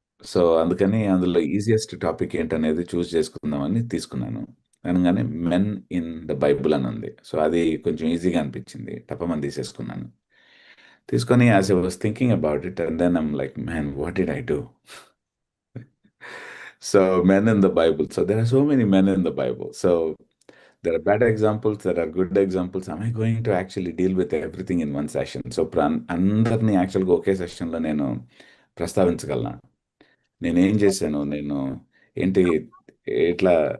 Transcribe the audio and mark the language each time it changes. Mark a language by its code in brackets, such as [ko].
[te] So అందుకని అందులో easiest topic ఏంటనేది చూస్ చేసుకుందామని తీసుకున్నాను. అనగానే [en] men in the Bible [te] అని ఉంది. సో అది కొంచెం ఈజీగా అనిపించింది, టపమని తీసేసుకున్నాను. తీసుకొని [en] As I was thinking about it, and then I'm like, man, what did I do? So men in the Bible. So there are so many men in the Bible. So there are bad examples, there are good examples. Am I going to actually deal with everything in one session? [te] So అందరినీ యాక్చువల్గా ఒకే సెషన్లో నేను ప్రస్తావించగలను. నేనేం చేశాను, నేను ఏంటి, ఎట్లా